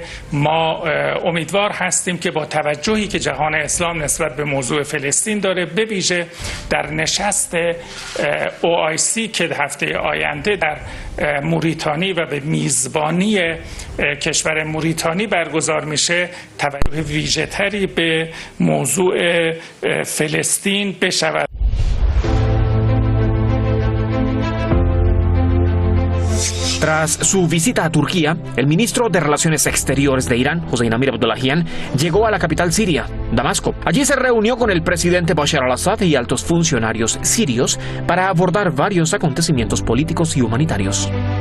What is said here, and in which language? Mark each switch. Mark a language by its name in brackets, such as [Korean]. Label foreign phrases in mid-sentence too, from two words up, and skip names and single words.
[Persian] ما امیدوار هستیم که با توجهی که جهان اسلام نسبت به موضوع فلسطین داره، به ویژه در نشست OIC که هفته آینده در موریتانی و به میزبانی کشور موریتانی برگزار میشه، توجه ویژه تری به موضوع فلسطین بشود. [Spanish] Tras su visita a Turquía, el ministro de Relaciones Exteriores de Irán, Hossein Amir Abdollahian, llegó a la capital siria, Damasco. Allí se reunió con el presidente Bashar al-Assad y altos funcionarios sirios para abordar varios acontecimientos políticos y humanitarios.